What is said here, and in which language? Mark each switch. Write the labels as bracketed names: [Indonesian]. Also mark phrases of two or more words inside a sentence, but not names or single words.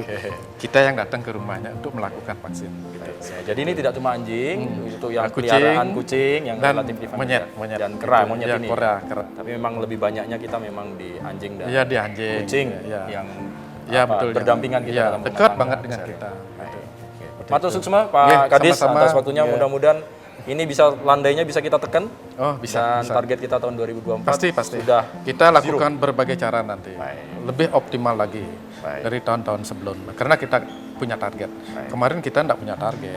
[Indonesian] Kita yang datang ke rumahnya untuk melakukan vaksin. Gitu. Ya, jadi ini tidak cuma anjing, untuk yang Kucing, peliharaan kucing yang dan relatif monyet. dan kera Itu, monyet ya, ini. kera. Tapi memang lebih banyaknya kita memang di anjing dan Iya di anjing. kucing Ya. yang Ya betul. berdampingan kita Ya, dalam rumah dekat tangga banget dengan sehari. kita. [Balinese] Matur suksma Pak [Indonesian] Iya, Kadis sama-sama. atas waktunya. Iya. Mudah-mudahan ini bisa landainya bisa kita tekan. Oh bisa. Dan target kita tahun 2024 Pasti. sudah Kita lakukan berbagai cara nanti, lebih optimal lagi dari tahun-tahun sebelumnya. Karena kita punya target. Kemarin kita tidak punya target.